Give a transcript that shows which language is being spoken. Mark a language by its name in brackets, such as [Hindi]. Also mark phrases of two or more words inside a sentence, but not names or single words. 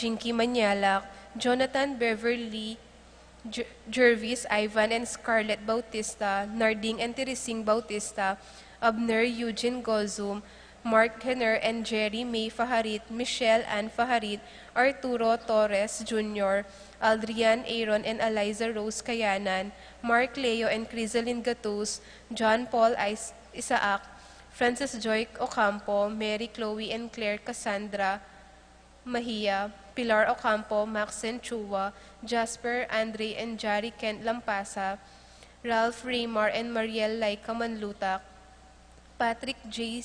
[English] Jinky Manyalak, Jonathan Beverly, Jervis Ivan and Scarlett Bautista, Narding and Teresing Bautista, Abner Eugene Gozum, Mark Henner and Jerry May Faharit, Michelle Ann Faharit, Arturo Torres Jr., Aldrian Aaron and Eliza Rose Kayanan, Mark Leo and Crisaline Gatus, John Paul Isaac, Francis Joy Ocampo, Mary Chloe and Claire Cassandra Mahia, Pilar Ocampo, Maxen Chua, Jasper Andre and Jari Kent Lampasa, Ralph Raymar and Mariel Laika Manlutak, Patrick J.